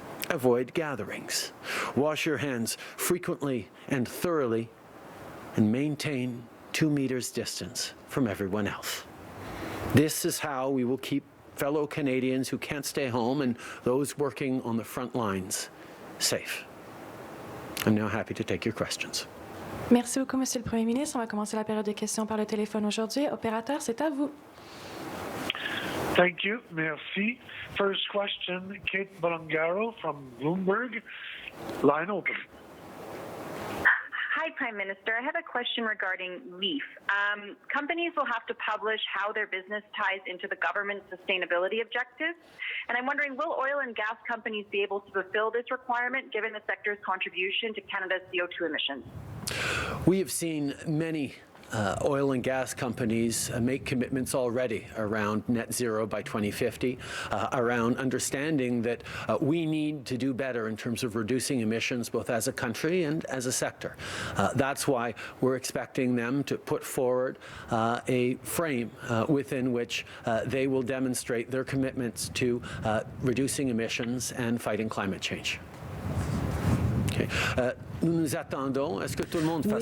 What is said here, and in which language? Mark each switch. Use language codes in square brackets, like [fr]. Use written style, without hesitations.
[en] Avoid gatherings. Wash your hands frequently and thoroughly, and maintain 2 meters distance from everyone else. This is how we will keep fellow Canadians who can't stay home and those working on the front lines safe. I'm now happy to take your questions. [fr] Merci beaucoup, Monsieur le Premier ministre. On va commencer la période de questions par le téléphone aujourd'hui. Opérateur, c'est à vous. [en] Thank you. [fr] Merci. [en] First question, Kate Bolongaro from Bloomberg. Line open. Hi, Prime Minister. I have a question regarding LEAF. Companies will have to publish how their business ties into the government's sustainability objectives. And I'm wondering, will oil and gas companies be able to fulfill this requirement given the sector's contribution to Canada's CO2 emissions? We have seen many oil and gas companies make commitments already around net zero by 2050, around understanding that we need to do better in terms of reducing emissions both as a country and as a sector. That's why we're expecting them to put forward a frame within which they will demonstrate their commitments to reducing emissions and fighting climate change. Okay. [fr] nous attendons à ce que tout le monde fasse